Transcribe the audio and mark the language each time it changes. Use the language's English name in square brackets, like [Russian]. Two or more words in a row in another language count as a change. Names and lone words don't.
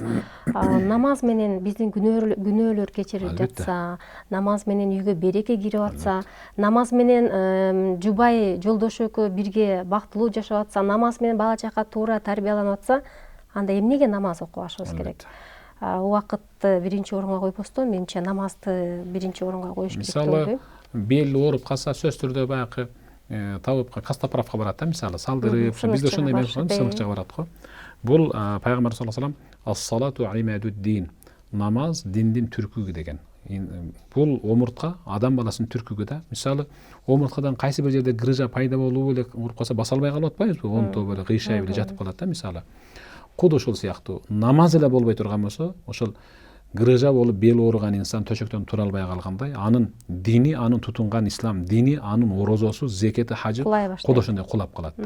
[Kyrgyz] Намаз менен биздин күнөөлөр кечирилип жатса, намаз менен үйгө береке кирип атса, намаз менен жубай жолдош экөө бирге бактылуу жашап атса, намаз менен бала чака туура тарбияланып атса, анда эмнеге намаз окубашыбыз керек? Убакытты биринчи орунга койбостон, менимче намазды биринчи орунга коюш керек деп ойлойм. Мисалы, бел ооруп калса, сөз түрдө баягы табып кастаправка барат да, мисалы, салдырып, бизде ошондой эмес, сыныгчага барат го. Бул пайгамбар [Arabic] صلى الله عليه وسلم الصلاة عماد الدين, [Kyrgyz] намаз диндин түркүгү деген. Бул омуртка адам баласынын түркүгү да. Мисалы, омурткадан кайсы бир жерде грыжа пайда болуп эле уруп калса баса албай калып атпайбызбы? Онто эле кыйшайып эле жатып калат да, мисалы. Куд ошол сыяктуу намаз эле болбой турган болсо, ошол грыжа болуп бел ооруган инсан төшөктөн тура албай калгандай, анын дини, анын тутунган ислам дини, анын орозосу, зекети, хажы куд ошондой кулап калат да.